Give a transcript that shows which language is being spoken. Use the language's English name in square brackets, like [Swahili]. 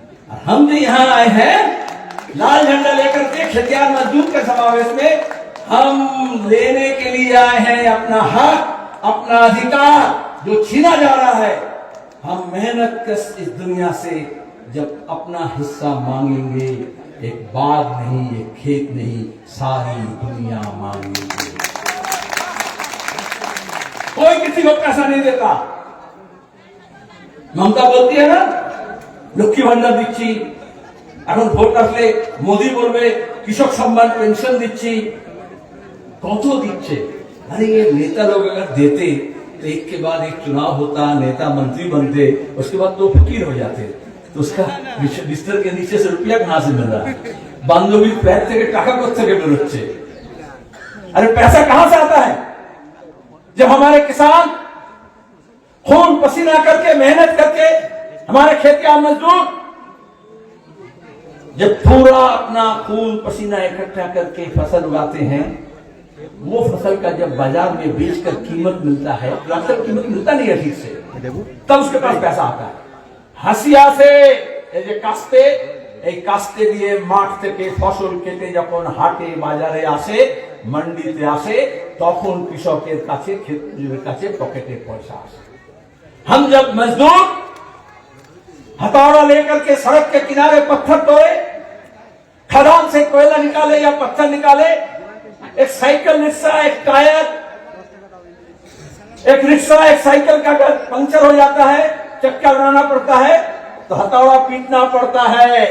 [Hindi] और हम जो यहाँ आए हैं लाल झंडा लेकर के खतियार मजदूर के समावेश में, हम लेने के लिए आए हैं अपना हक, अपना अधिकार जो छीना जा रहा है। हम मेहनत कश इस दुनिया से जब अपना हिस्सा मांगेंगे, एक बाग नहीं, एक खेत नहीं, सारी दुनिया मांगेंगे। कोई किसी को पैसा नहीं देता, [Bangla] মমতা বলতি না লক্ষ্মী ভান্ডার দিচ্ছি, এখন ভোট আসলে মোদি বলবে কৃষক সম্মান পেंशन দিচ্ছি, কত দিচ্ছে। [Hindi] अरे ये नेता लोग अगर देते तो एक के बाद एक चुनाव होता, नेता मंत्री बनते, उसके बाद तो फकीर हो जाते, तो उसका बिस्तर के नीचे से रुपया कहां से मिल रहा है, बांधवी पैर [Bangla] থেকে টাকা কোত্থেকে বেরোচ্ছে। [Hindi] अरे पैसा कहां से आता है जब हमारे किसान खून पसीना करके मेहनत करके, हमारे खेत के मजदूर जब पूरा अपना खून पसीना इकट्ठा करके फसल उगाते हैं, वो फसल का जब बाजार में बेचकर कीमत मिलता है, तो अक्सर कीमत मिलता नहीं है ठीक से, तब उसके पास पैसा आता है। [Bangla] হাসিয়া से এই যে কাস্তে, এই কাস্তে দিয়ে মাঠ থেকে ফসল কেটে যখন হাটে বাজারে আসে, मंडीते আসে, তখন কৃষকের কাছে খেতমজুরের কাছে পকেটে পয়সা আসে। [Hindi] हम जब मजदूर हथौड़ा लेकर के सड़क के किनारे पत्थर तोड़े, खदान से कोयला निकाले या पत्थर निकाले, एक साइकिल रिक्शा, एक टायर, एक रिक्शा एक साइकिल का अगर पंक्चर हो जाता है, चक्का बनाना पड़ता है तो हथौड़ा पीटना पड़ता है।